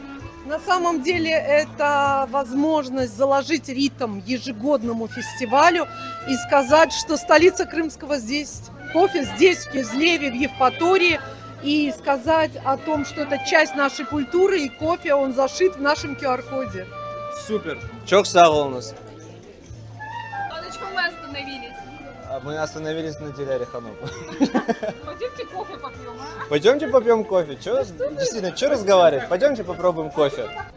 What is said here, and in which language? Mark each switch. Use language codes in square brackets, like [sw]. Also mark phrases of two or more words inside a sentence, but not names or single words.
[ru] На самом деле это возможность заложить ритм ежегодному фестивалю и сказать, что столица крымского здесь, кофе здесь, в Кизлеве, в Евпатории, и сказать о том, что это часть нашей культуры, и кофе, он зашит в нашем QR-коде. Супер. [crh] Çok sağ olunuz. [ru] А на чем мы остановились? Мы остановились на Диляре Ханум. Пойдемте кофе попьем, а? Пойдемте попьем кофе. Действительно, что разговаривать? Пойдемте попробуем кофе.